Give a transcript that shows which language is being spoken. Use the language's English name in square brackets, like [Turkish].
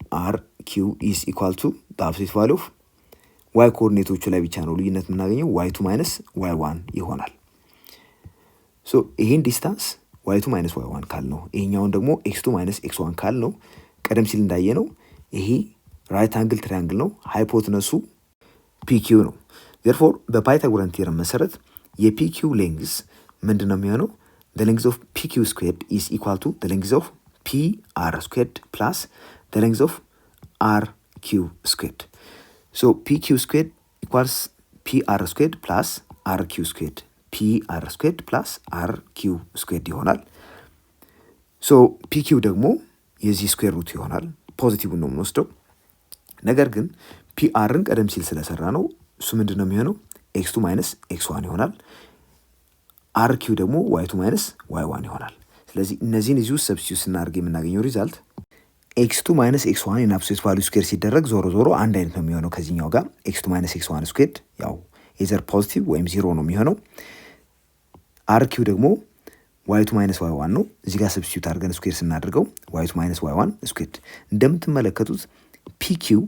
[English] አርኪው ኢዝ ኢኳል ቱ ዘ አብሶሉት ቫልዩ ኦፍ [Amharic] ዋይ ኮኦርዲኔቶቹ ላይ ብቻ ነው ልዩነት የምናገኘው y2 ማይነስ y1 ይሆናል። ሶ ይሄን ዲስታንስ y2 ማይነስ y1 ካልነው ይሄኛውን ደግሞ x2 ማይነስ x1 ካልነው ቀደም ሲል እንዳየነው ይሄ ራይት አንግል ትራያንግል ነው። ሃይፖቴነሱ PQ ነው። therefore በፓይታጎረን ቲዮረም መሰረት የPQ ሌንግዝ ምንድነው የሚሆነው? [English] the length of PQ squared is equal to the length of PR squared plus the length of RQ squared. So PQ squared equals PR squared plus RQ squared. PR squared plus RQ squared [Amharic] ይሆናል። so PQ ደግሞ የዚህ ስኩዌር ሩት ይሆናል። ፖዚቲቭን ነው የምንወስደው። ነገር ግን PRን ቀደም ሲል ስለሰራ ነው እሱ ምንድነው የሚሆነው? x2 minus x1 ይሆናል። RQ ደግሞ y2 minus y1 ይሆናል። ስለዚህ እነዚህን እዚሁ ሰብስቲዩት ስናደርግ የምናገኘው ሪዛልት x2 minus x1 in absolute value square ሲደረግ ዞሮ አንድ አይነት ነው የሚሆነው ከዚህኛው ጋር x2 minus x1 squared ያው either ፖዚቲቭ ወይም ዜሮ ነው የሚሆነው። RQ ደግሞ y2 minus y1 ነው። እዚህ ጋር ሰብስቲዩት አድርገን ስኩዌር ስናደርገው y2 minus y1 squared። እንደምትመለከቱት PQ